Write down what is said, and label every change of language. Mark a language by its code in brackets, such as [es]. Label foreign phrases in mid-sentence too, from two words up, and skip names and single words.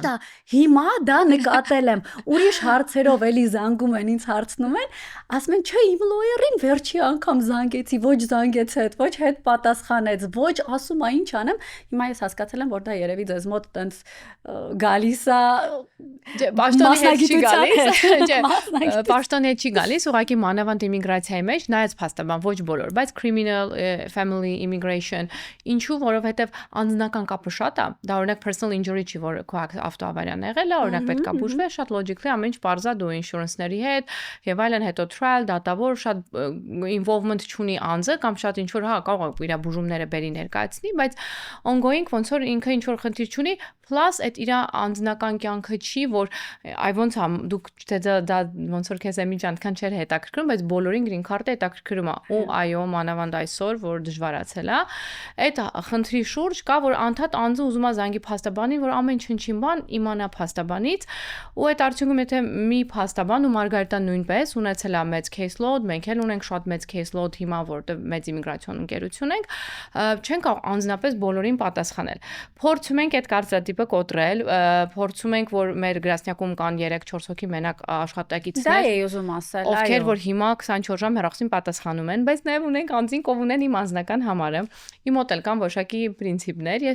[hy] Ճիշտ է։ Հիմա դա նկատել եմ։ Ուրիշ հարցերով էլի զանգում են, ինձ հարցնում են, ասում են, չէ, իմ լոյերին վերջի անգամ զանգեցի, ոչ զանգեց հետ, ոչ հետ պատասխանեց, ոչ ասում է ինչ անեմ։ Հիմա ես հասկացել եմ, որ դա երևի ձեզ մոտ տենց գալիս է Պաշտոնի հետ չի գալիս, չէ, պաշտոնի հետ չի գալիս, ուղղակի մանավանդ իմիգրացիայի մեջ նայած փաստաբան ոչ բոլոր, բայց [en] criminal family immigration, [hy] ինչու, որովհետև անձնական կապը շատ է, դա օրինակ [en] personal injury [hy] չի, որ քո ավտոավարիան եղել է, օրինակ պետք է բուժվել, շատ logically ամեն ինչ բարձա դու insurance-ների հետ, եւ այլն, հետո trial, դատավոր, շատ involvement չունի անձը կամ շատ ինչ որ հա կարող է իր բուժումները բերի ներկայացնի, բայց ongoing ոնց որ ինքը ինչ որ խնդիր չունի, plus այդ իր անձնական կյանքը չի, որ այ ոնց է դուք դա ոնց որ քեզ Էմի ջան քան չէր հետաքրքրում, բայց բոլորին [en] green card- [hy] ը հետաքրքրում է։ Ու այո, մանավանդ այսօր, որ դժվարացել է, այդ խնդրի շուրջ կա, որ անդադ անձը ուզում է զանգի փաստաբանին, որ ամեն ինչ-ինչ բան իմանա փաստաբանից, ու այդ արդյունքում եթե մի փաստաբան ու Մարգարիտան նույնպես ունեցել է մեծ [en] case load, [hy] մենք էլ ունենք շատ մեծ [en] case load [hy] հիմա, որտեղ մեծ իմիգրացիոն ընկերություն ենք, չեն կարող անձնապես բոլորին պատասխանել։ Փորձում ենք այդ կարծրատիպը կոտրել, փորձում ենք, որ մեր գրասենյակում կան 3-4 հոգի մենակ աշխատակիցներ։ Դա է ուզում ասել, այո։ Ովքեր որ հիմա 24 ժամ հեռախոսին պատասխանում են, բայց նաև ունենք անձին, ով ունեն իմ անձնական համարը։ Իմ մոտ էլ կան որոշակի պրինցիպներ, ես